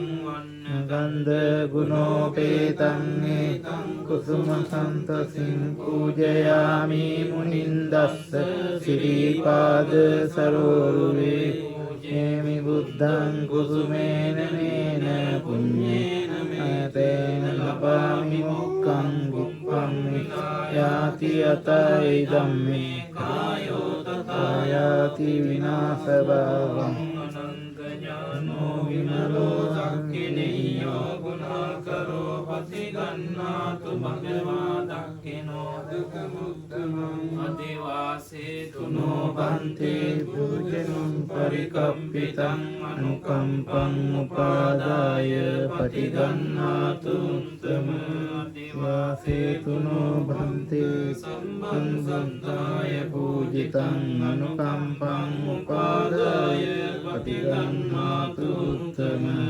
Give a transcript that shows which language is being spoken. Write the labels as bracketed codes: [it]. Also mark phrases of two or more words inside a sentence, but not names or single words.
[pi] ගන්ධ ගුණෝපේතං ඒතං කුසුම සන්තසින් පූජයාමි මුනින්දස්ස සිරිපාද සරෝරුවේ පූජේමි බුද්ධං කුසුමේන නේන පුඤ්ඤේන මේතේන ලබාමි මොක්ඛං විප්පම්මි යාති යතයි ධම්මේ කායෝ තථාය ජාති විනාශ භවං අනන්ත ඥානෝ විමලෝ දක්ඛිනියෝ ගුණාකරෝ පතිගන්නාතු භගවා දක්ඛිනෝ දුක්ඛමුක්ඛං අදිවාසේතුනෝ බන්තේ පූජනං පරිකම්පිතං අනුකම්පං උපාදාය පටිගන්නාතු උත්තම අදිවාසේතුනෝ බන්තේ සම්බන්සන්තාය පූජිතං අනුකම්පං උපාදාය පටිගන්නාතු උත්තම